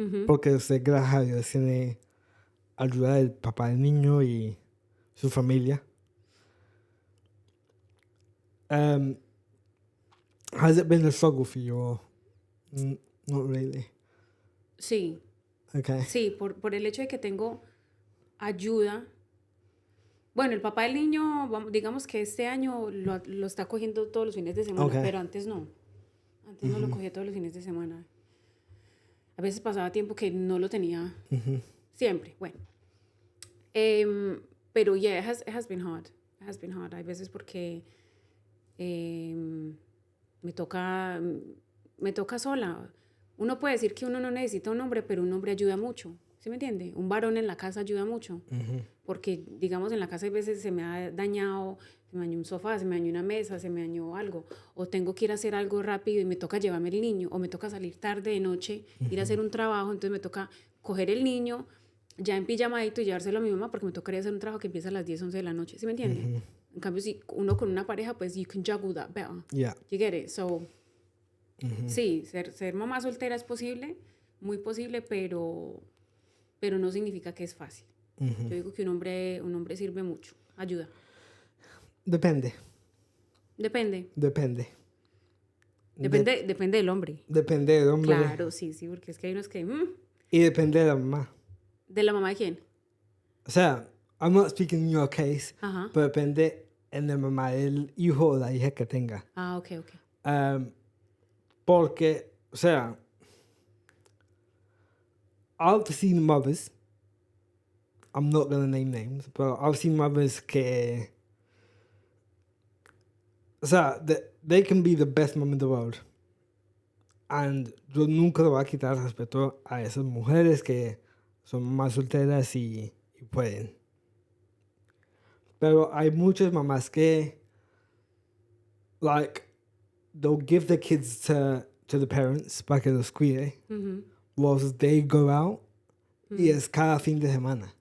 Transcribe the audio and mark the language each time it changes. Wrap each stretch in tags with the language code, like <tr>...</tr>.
<es>Porque usted, gracias a Dios, tiene ayuda del papá del niño y su familia.</es> <en>Has it been a struggle for you, or not really?</en> <es>Sí.</es> <en>Okay.</en> <es>Sí, por el hecho de que tengo ayuda. Bueno, el papá del niño, digamos que este año lo está cogiendo todos los fines de semana, pero antes no. Antes no lo cogía todos los fines de semana. A veces pasaba tiempo que no lo tenía siempre. Bueno. Pero</es> <en>it has been hard. It has been hard.</en> <es>Hay veces porque me toca sola. Uno puede decir que uno no necesita un hombre, pero un hombre ayuda mucho, ¿sí me entiende? Un varón en la casa ayuda mucho, porque, digamos, en la casa hay veces se me ha dañado, se me dañó un sofá, se me dañó una mesa, se me dañó algo, o tengo que ir a hacer algo rápido y me toca llevarme el niño, o me toca salir tarde de noche, ir a hacer un trabajo, entonces me toca coger el niño ya en pijamadito y llevárselo a mi mamá porque me tocaría hacer un trabajo que empieza a las 10, 11 de la noche, ¿sí me entiende? En cambio, si uno con una pareja, pues</es> <en>you can juggle that better. Yeah. You get it?</en> <es>So, sí, ser mamá soltera es posible, muy posible, pero no significa que es fácil. Yo digo que un hombre sirve mucho, ayuda. Depende. Depende del hombre. Depende del hombre. Claro, sí, porque es que hay unos que... Y depende de la mamá. ¿De la mamá de quién? O sea,</es> <en>I'm not speaking in your case,</en> <es>Ajá. pero depende en la mamá del hijo o la hija que tenga. Ah, ok.</es> <en>Porque, o sea, I've seen mothers, I'm not going to name names, but I've seen mothers</en> <es>que, o sea,</es> <en>they can be the best mom in the world. And</en> <es>yo nunca le voy a quitar respeto a esas mujeres que son mamás solteras y pueden. Pero hay muchas mamás que,</es> <en>like, they'll give the kids to the parents</en> <es>para que los cuide,</es> <en>whilst they go out,</en> <es>y es cada fin de semana.</es>